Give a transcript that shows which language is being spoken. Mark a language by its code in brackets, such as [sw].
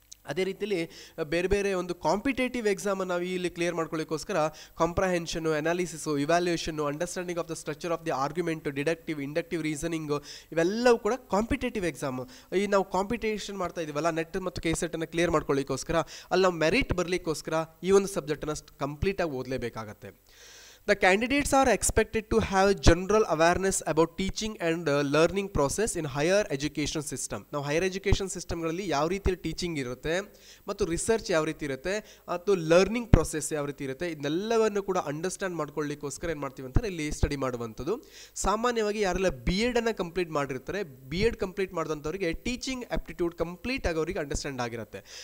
[kn] ಅದೇ ರೀತಿಯಲ್ಲಿ ಬೇರೆ ಬೇರೆ ಒಂದು ಕಾಂಪಿಟೇಟಿವ್ ಎಕ್ಸಾಮನ್ನು ನಾವು ಇಲ್ಲಿ clear ಮಾಡ್ಕೊಳ್ಳೋಕ್ಕೋಸ್ಕರ ಕಾಂಪ್ರಹೆನ್ಷನು, analysis, ಇವ್ಯಾಲ್ಯೂಯೇಷನ್ನು, [en] understanding of the structure of the argument, [kn] deductive, inductive reasoning, ಇವೆಲ್ಲವೂ ಕೂಡ ಕಾಂಪಿಟೇಟಿವ್ ಎಕ್ಸಾಮು. ಈ ನಾವು ಕಾಂಪಿಟೇಷನ್ ಮಾಡ್ತಾ ಇದೀವಲ್ಲ, ನೆಟ್ ಮತ್ತು KCETನ್ನು ಕ್ಲಿಯರ್ ಮಾಡ್ಕೊಳ್ಳೋಕ್ಕೋಸ್ಕರ ಅಲ್ಲಿ ನಾವು ಮೆರಿಟ್ ಬರಲಿಕ್ಕೋಸ್ಕರ ಈ ಒಂದು ಸಬ್ಜೆಕ್ಟನ್ನು ಕಂಪ್ಲೀಟಾಗಿ ಓದಲೇಬೇಕಾಗತ್ತೆ. [en] The candidates are expected to have general awareness about teaching and learning process in higher education system. [kn] ನಾವು ಹೈಯರ್ ಎಜುಕೇಷನ್ ಸಿಸ್ಟಮ್ಗಳಲ್ಲಿ ಯಾವ ರೀತಿಯಲ್ಲಿ ಟೀಚಿಂಗ್ ಇರುತ್ತೆ ಮತ್ತು ರಿಸರ್ಚ್ ಯಾವ ರೀತಿ ಇರುತ್ತೆ ಮತ್ತು ಲರ್ನಿಂಗ್ ಪ್ರೊಸೆಸ್ ಯಾವ ರೀತಿ ಇರುತ್ತೆ, ಇದನ್ನೆಲ್ಲವನ್ನು ಕೂಡ ಅಂಡರ್ಸ್ಟ್ಯಾಂಡ್ ಮಾಡ್ಕೊಳ್ಳಿಕ್ಕೋಸ್ಕರ ಏನು ಮಾಡ್ತೀವಿ ಅಂತಾರೆ ಇಲ್ಲಿ ಸ್ಟಡಿ ಮಾಡುವಂಥದ್ದು. ಸಾಮಾನ್ಯವಾಗಿ ಯಾರೆಲ್ಲ BEd ಕಂಪ್ಲೀಟ್ ಮಾಡಿರ್ತಾರೆ, BEd complete ಮಾಡಿದಂಥವ್ರಿಗೆ teaching aptitude complete ಆಗಿ ಅವರಿಗೆ ಅಂಡರ್ಸ್ಟ್ಯಾಂಡ್ ಆಗಿರುತ್ತೆ.